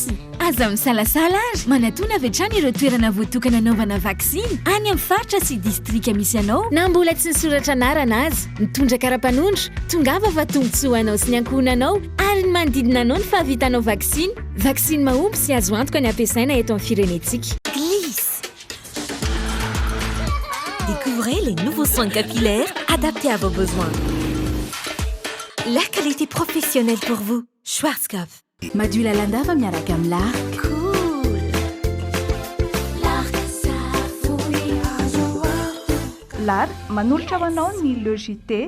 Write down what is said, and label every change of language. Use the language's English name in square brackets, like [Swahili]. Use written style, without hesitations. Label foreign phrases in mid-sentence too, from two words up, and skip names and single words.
[Malagasy] Aza misalasala ary manatona avy hatrany ireo toerana voatokana anaovana vaksiny any amin'ny faritra sy distrika misy anao na mbola tsy nisoratra anarana azy. Mitondra kara-panondro, tongava fa tombotsoa anao sy ny ankohonanao ary ny manodidina anao ny fahavitanao vaksiny. Vaksiny mahomby sy azo antoka ny ampiasaina eto amin'ny firenetsika. [French] Glisse. Découvrez les nouveaux soins capillaires adaptés à vos besoins. La qualité professionnelle pour vous. Schwarzkopf. [Malagasy] Madio Lalanda miaraka amin'ny Lark. Cool. Lark manolotra ho anao ny logité.